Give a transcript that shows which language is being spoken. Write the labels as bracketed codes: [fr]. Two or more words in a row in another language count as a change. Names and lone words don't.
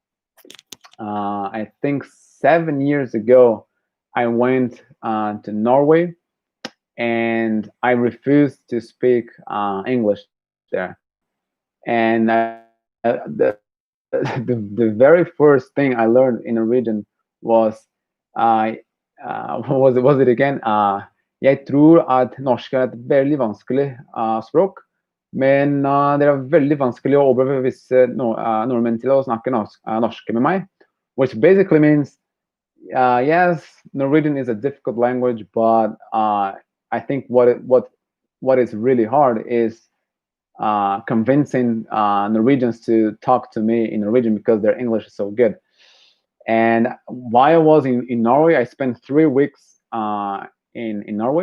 [en] I think 7 years ago, I went to Norway, and I refused to speak English there. And the very first thing I learned in Norwegian was what was it again? [no] Jeg tror at norsk er et veldig vanskelig språk, men det er veldig vanskelig å overbevise nordmenn til å snakke norsk med meg. [en] Which basically means, yes, Norwegian is a difficult language, but I think what is really hard is convincing Norwegians to talk to me in Norwegian because their English is so good. And while I was in Norway, I spent 3 weeks in Norway.